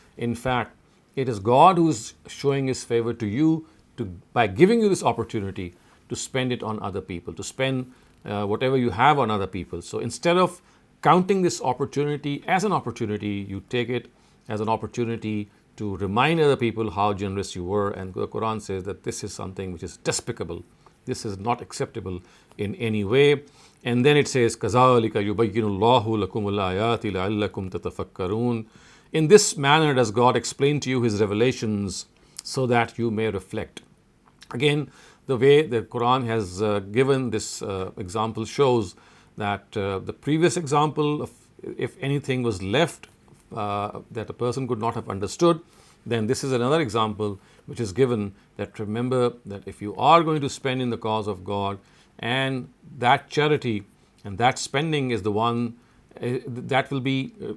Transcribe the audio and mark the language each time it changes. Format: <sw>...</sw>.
<en>In fact, it is God who is showing His favor to you by giving you this opportunity to spend it on other people, to spend whatever you have on other people. So instead of counting this opportunity as an opportunity, you take it as an opportunity to remind other people how generous you were. And the Quran says that this is something which is despicable. This is not acceptable in any way. And then it says,</en> <ar>كَذَلِكَ يُبَيِّنُ اللَّهُ لَكُمُ الْآيَاتِ لَعَلَّكُمْ تَتَفَكَّرُونَ.</ar> <en>In this manner does God explain to you His revelations so that you may reflect. Again, the way the Quran has given this example shows that the previous example, if anything was left that a person could not have understood, then this is another example which is given, that remember that if you are going to spend in the cause of God, and that charity and that spending is the one that will be</en>